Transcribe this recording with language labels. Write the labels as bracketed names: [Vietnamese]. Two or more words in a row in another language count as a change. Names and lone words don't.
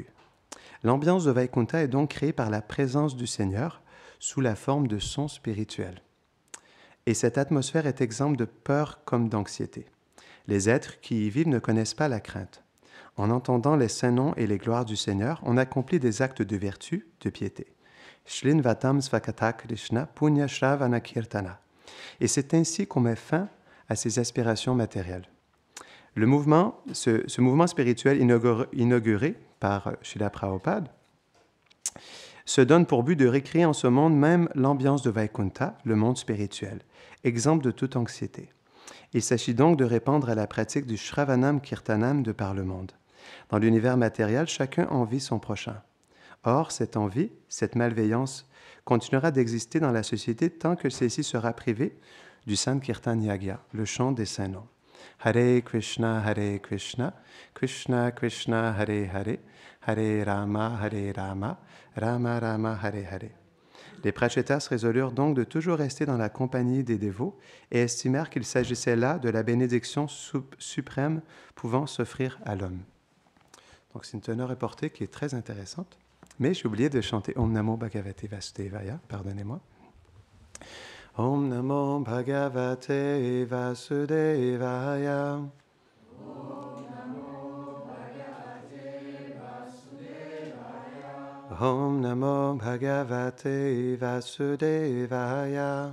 [French] L'ambiance de Vaikunta est donc créée par la présence du Seigneur sous la forme de sons spirituels. Et cette atmosphère est exempte de peur comme d'anxiété. Les êtres qui y vivent ne connaissent pas la crainte. En entendant les saints noms et les gloires du Seigneur, on accomplit des actes de vertu, de piété. [Sanskrit] शृण्वतां स्वकथाः कृष्णः पुण्य श्रवण कीर्तनः. [French] Et c'est ainsi qu'on met fin à ces aspirations matérielles. Ce mouvement spirituel inauguré par Srila Prabhupada se donne pour but de recréer en ce monde même l'ambiance de Vaikunta, le monde spirituel, exempt de toute anxiété. Il s'agit donc de répandre à la pratique du [Sanskrit] श्रवणं कीर्तनम् [French] de par le monde. Dans l'univers matériel, chacun envie son prochain. Or, cette envie, cette malveillance, continuera d'exister dans la société tant que celle-ci sera privée du [Sanskrit] सङ्कीर्तन यज्ञ, [French] le chant des saints noms. [Sanskrit] हरे कृष्ण कृष्ण कृष्ण हरे हरे हरे राम राम राम हरे हरे. [French] Les prachetas résolurent donc de toujours rester dans la compagnie des dévots et estimèrent qu'il s'agissait là de la bénédiction suprême pouvant s'offrir à l'homme. Donc c'est une teneur reportée qui est très intéressante. Mais j'ai oublié de chanter [Sanskrit] ॐ नमो भगवते वासुदेवाय, [French] pardonnez-moi. [Sanskrit] ॐ नमो भगवते वासुदेवाय. ॐ नमो भगवते वासुदेवाय.